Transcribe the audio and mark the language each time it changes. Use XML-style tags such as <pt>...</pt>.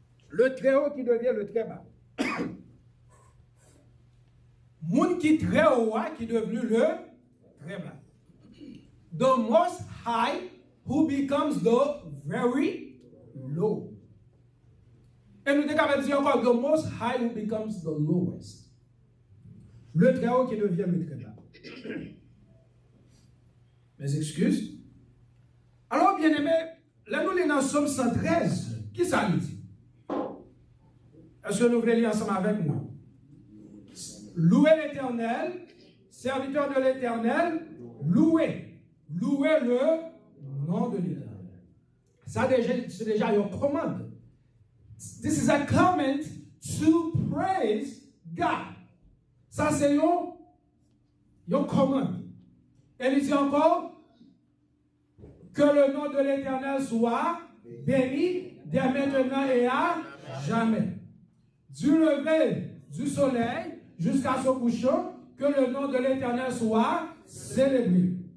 <fr>Le très haut qui devient le très bas. Moun qui très haut qui est devenu le très bas.</fr> <en>The most high who becomes the very low.</en> <fr>Et nous devons dire encore</fr> <en>the most high who becomes the lowest.</en> <fr>Le très haut qui devient le très bas. Mes excuses. Alors, bien aimé, là nous lisons dans Psaume 113. Qui ça nous dit? Est-ce que nous voulons lire ensemble avec moi? Louez l'Éternel, serviteur de l'Éternel, louez. Louez le nom de l'Éternel. Ça, c'est déjà une commande.</fr> <en>This is a command to praise God.</en> <fr>Ça, c'est une commande. Elle dit encore que le nom de l'Éternel soit béni dès maintenant et à jamais. Du lever du soleil jusqu'à son couchant, que le nom de l'Éternel soit célébré.</fr>